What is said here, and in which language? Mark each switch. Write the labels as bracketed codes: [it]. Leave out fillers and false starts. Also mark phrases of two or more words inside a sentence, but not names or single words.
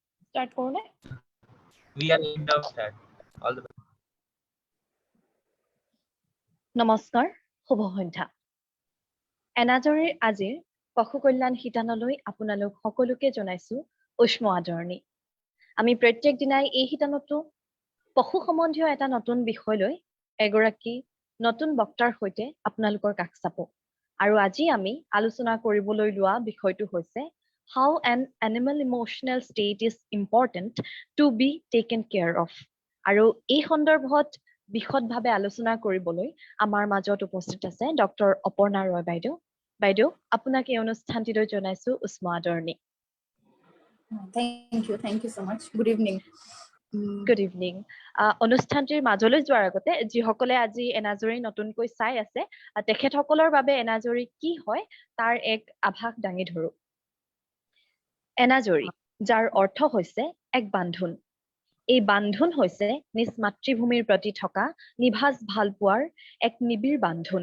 [as] Start koro ne? [en] We are in the start. All the best. [as] নমস্কাৰ, শুভ সন্ধ্যা। এনাজৰীৰ আজিৰ পশু কল্যাণ শিতানলৈ আপোনালোক সকলোকে জনাইছো উষ্ম আদৰণি। আমি প্ৰত্যেক দিনাই এই শিতানতো পশু সম্বন্ধীয় এটা নতুন বিষয় লৈ এগৰাকী নতুন বক্তাৰ সৈতে আপোনালোকৰ কাষ চাপো। আৰু আজি আমি আলোচনা কৰিবলৈ লোৱা বিষয়টো হৈছে [en] how an animal emotional state is important to be taken care of। [as] আৰু এই সন্দৰ্ভত বিশদভাৱে আলোচনা কৰিবলৈ আমাৰ মাজত উপস্থিত আছে ডক্টৰ অপৰ্ণা ৰয় বাইদেউ। বাইদেউ, আপোনাক এই অনুষ্ঠানটিলৈ জনাইছো উষ্ম আদৰণি। [en] Thank you so much. Good evening. Good evening. [as] অনুষ্ঠানটিৰ মাজলৈ যোৱাৰ আগতে যিসকলে আজি এনাজৰী নতুনকৈ চাই আছে তেখেতসকলৰ বাবে এনাজৰী কি হয় তাৰ এক আভাস দাঙি ধৰো। এনাজৰী, যাৰ অৰ্থ হৈছে এক বান্ধোন। এই বান্ধোন হৈছে নিজ মাতৃভূমিৰ প্ৰতি থকা নিভাঁজ ভালপোৱাৰ এক নিবিড় বান্ধোন।